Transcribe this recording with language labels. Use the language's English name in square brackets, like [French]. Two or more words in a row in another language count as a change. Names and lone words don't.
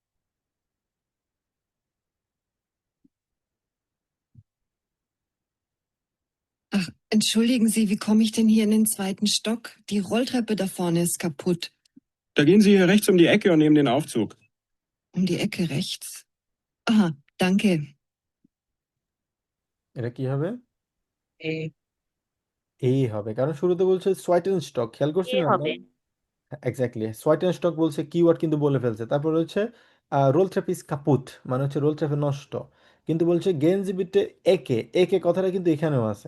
[German] Entschuldigen Sie, wie komme ich denn hier in den 2. Stock? Die Rolltreppe da vorne ist kaputt. Da gehen Sie hier rechts um die Ecke und nehmen den Aufzug. Um die Ecke rechts. Aha, danke. [Bangla] এটা কি হবে? এই এই হবে, কারণ শুরুতে বলছে [German] zweiten Stock, [Bangla] খেয়াল কি করছিলেন হবে? আপনারা? এক্স্যাক্টলি, [German] zweiten Stock [Bangla] বলছে, কিওয়ার্ড কিন্তু বলে ফেলছে। তারপর হচ্ছে [German] Roll Treppe ist kaputt [Bangla] মানে হচ্ছে রোল ট্র্যাপে নষ্ট, কিন্তু বলছে গেঞ্জি বিটে একে, একে কথাটা কিন্তু এখানেও আছে।